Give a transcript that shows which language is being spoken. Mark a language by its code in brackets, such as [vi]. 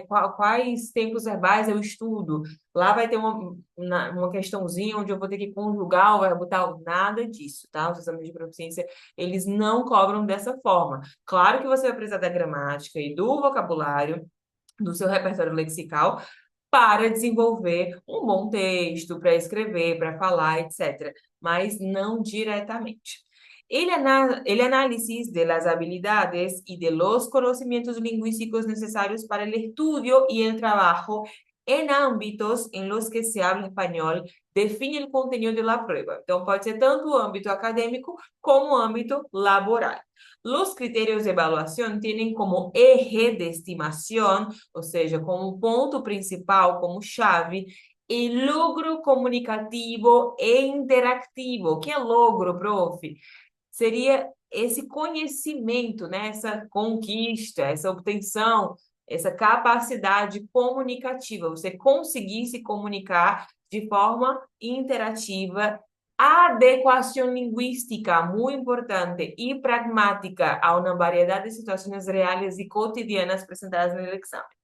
[pt] Quais tempos verbais eu estudo? Lá vai ter uma questãozinha onde eu vou ter que conjugar o verbo tal. Nada disso, tá? Os exames de proficiência, eles não cobram dessa forma. Claro que você vai precisar da gramática e do vocabulário, do seu repertório lexical, para desenvolver um bom texto, para escrever, para falar, etc. Mas não diretamente. [es] El análisis de las habilidades y de los conocimientos lingüísticos necesarios para el estudio y el trabajo en ámbitos en los que se habla español define el contenido de la prueba. [pt] Então, pode ser tanto o âmbito acadêmico como o âmbito laboral. [es] Los criterios de evaluación tienen como eje de estimación, [pt] o seja, como ponto principal, como chave, [es] el logro comunicativo e interactivo. [pt] O que é logro, prof? Seria esse conhecimento, né? Essa conquista, essa obtenção, essa capacidade comunicativa, você conseguir se comunicar de forma interativa, adequação linguística, muito importante, e pragmática a uma variedade de situações reais e cotidianas apresentadas no exame.